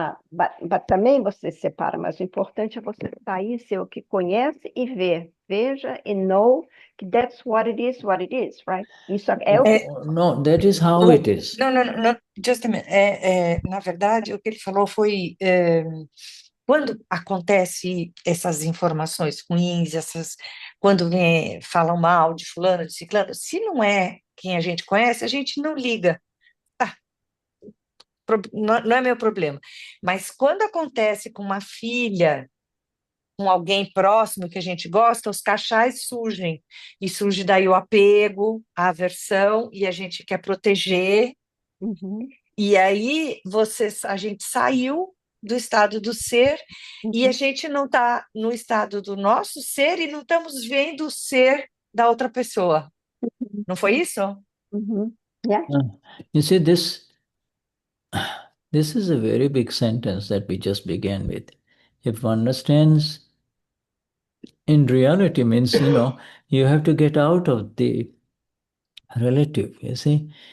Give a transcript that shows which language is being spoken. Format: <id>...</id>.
<en>But</en> <pt>também você separa, mas o importante é você sair, ser o que conhece e ver. Veja e</pt> <en>know</en> <pt>que</pt> <en>that's what it is, right?</en> <pt>Isso é o que...</pt> <en>No, that is how it is.</en> <pt>Não,</pt> <en>just a minute.</en> <pt>Na verdade, o que ele falou foi quando acontece essas informações ruins, quando falam mal de fulano, de ciclano, se não é quem a gente conhece, a gente não liga. Não é meu problema. Mas quando acontece com uma filha, com alguém próximo que a gente gosta, os cachais surgem. E surge daí o apego, a aversão, e a gente quer proteger. Uhum. E aí a gente saiu do estado do ser e a gente não está no estado do nosso ser e não estamos vendo o ser da outra pessoa. Não foi isso?</pt> <en>Yeah. You see, this is a very big sentence that we just began with. If one understands, in reality means, you have to get out of the relative, you see.</en>